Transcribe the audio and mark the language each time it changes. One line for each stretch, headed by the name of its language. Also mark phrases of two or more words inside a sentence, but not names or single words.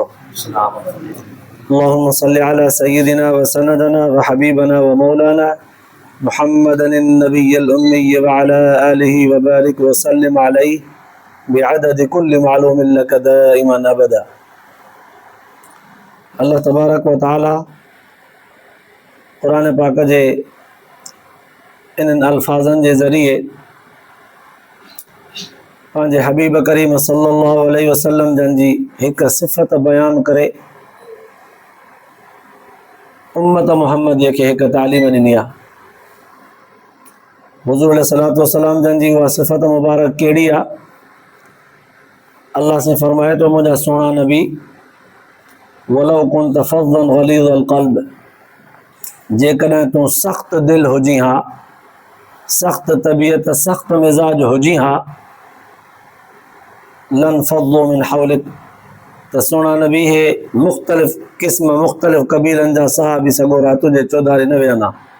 Arabic: اللهم صل على سيدنا وسندنا وحبيبنا ومولانا محمد النبي الأمي وعلى آله وبارك وسلم عليه بعدد كل معلوم لك دائما أبدا. الله تبارك وتعالى
Sindhi: क़ुरान पाक जे इन्हनि अल्फाज़नि जे ज़रिए पंहिंजे हबीब करीम
Arabic: صلى الله عليه وسلم
Sindhi: जन जी हिकु सिफ़त बयान करे उम्मत मुहम्मदीअ खे हिकु तालीम ॾिनी आहे। हुज़ूर
Arabic: عليه الصلاة والسلام
Sindhi: जन जी उहा सिफ़त मुबारक कहिड़ी आहे? अल्लाह से फरमाए तो मुंहिंजा सुहिणा नबी
Arabic: ولو كنت فظا غليظ القلب,
Sindhi: जेकॾहिं तूं सख़्त दिल हुजी हा, सख़्त तबीयत, सख़्त मिज़ाज हुजी हा,
Arabic: لانفضوا من حولك,
Sindhi: त सुहिणा नबी हे मुख़्तलिफ़ क़िस्म मुख़्तलिफ़ क़बीलनि जा सहाबी सॻोरा तुंहिंजे चौधारी न वेहंदा।